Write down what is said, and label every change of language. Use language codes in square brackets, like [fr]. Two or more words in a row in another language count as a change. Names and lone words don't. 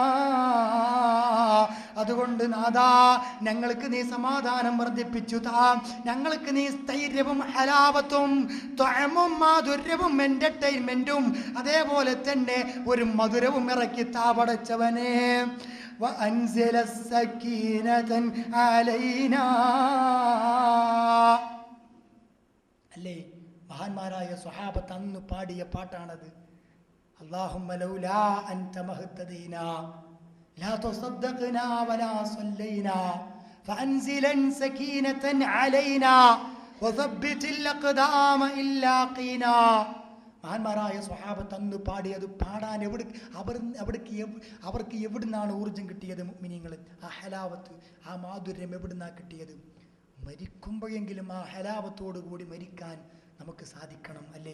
[ml] അതുകൊണ്ട് നാദാ, ഞങ്ങൾക്ക് നീ സമാധാനം വർദ്ധിപ്പിച്ചു താ, ഞങ്ങൾക്ക് നീ സ്ഥൈര്യവും ഹലാവത്തും ത്വഅമും മാധുര്യവും എന്റർടൈൻമെന്റും അതേപോലെ തന്നെ ഒരു മധുരവും ഇറക്കി താ പടച്ചവനെ. [ar] وأنزل السكينة علينا. [ml] അല്ലേ, മഹാന്മാരായ സ്വഹാബത്ത് അന്ന് പാടിയ പാട്ടാണത്. [ar] اللهم لولا أنت مهتدينا لا تصدقنا ولا صلينا فأنزلا سكينة علينا وثبت الأقدام إلا قينا. [ml] മഹാന്മാരായ സ്വഹാബത്ത് അന്ന് പാടിയത് പാടാൻ അവർക്ക് എവിടുന്നാണ് ഊർജം കിട്ടിയത്? മുഅ്മിനീങ്ങൾ, ആ ഹലാവത്ത്, ആ മാധുര്യം എവിടുന്നാണ് കിട്ടിയത്? മരിക്കുമ്പോഴെങ്കിലും ആ ഹലാവത്തോടു കൂടി മരിക്കാൻ നമുക്ക് സാധിക്കണം, അല്ലേ?